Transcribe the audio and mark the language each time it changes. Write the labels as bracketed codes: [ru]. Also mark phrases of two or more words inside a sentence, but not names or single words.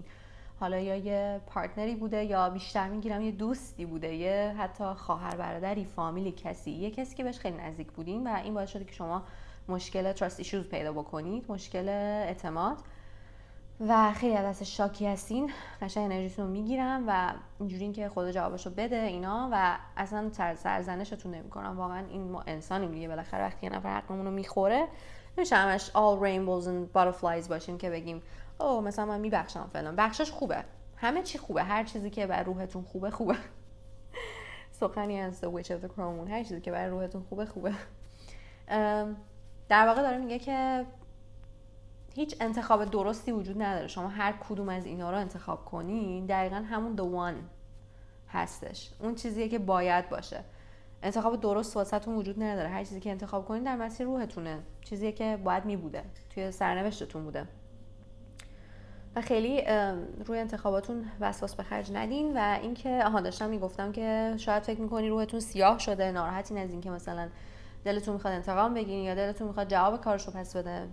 [fa] حالا یا یه پارتنری بوده، یا بیشتر میگیرم یه دوستی بوده، یه حتی خواهر برادری، فامیلی، یه کسی که بهش خیلی نزدیک بودین و این باعث شده که شما مشکل [en] trust issues [fa] پیدا بکنید، مشکل اعتماد، و خیلی از دست شاکی هستین. قشنگ انرژیتون رو میگیرم و اینجوری که خدا جوابشو بده اینا، و اصلا سرزنشتون نمیکنم. واقعا این ما انسانیم دیگه، بالاخره وقتی یه نفر حقمون رو میخوره نمیشه همش [en] all rainbows and butterflies [fa] باشیم که بگیم اوه مثلا من میبخشم فلان. بخشش خوبه، همه چی خوبه، هر چیزی که بر روحتون خوبه. سخنی از The Witch of the Crow Moon، هر چیزی که بر روحتون خوبه. در واقع داره میگه که هیچ انتخاب درستی وجود نداره. شما هر کدوم از اینا رو انتخاب کنین دقیقاً همون [en] the one [fa] هستش، اون چیزیه که باید باشه. انتخاب درست واسهتون وجود نداره. هر چیزی که انتخاب کنین در مسیر روحتونه، چیزیه که باید میبوده، توی سرنوشتتون بوده. و خیلی روی انتخاباتون وسواس به خرج ندین. و اینکه داشتم میگفتم که شاید فکر میکنی روحتون سیاه شده، ناراحتین از این که مثلا دلتون میخواد انتقام بگیرین یا دلتون میخواد جواب کارشو پس بده.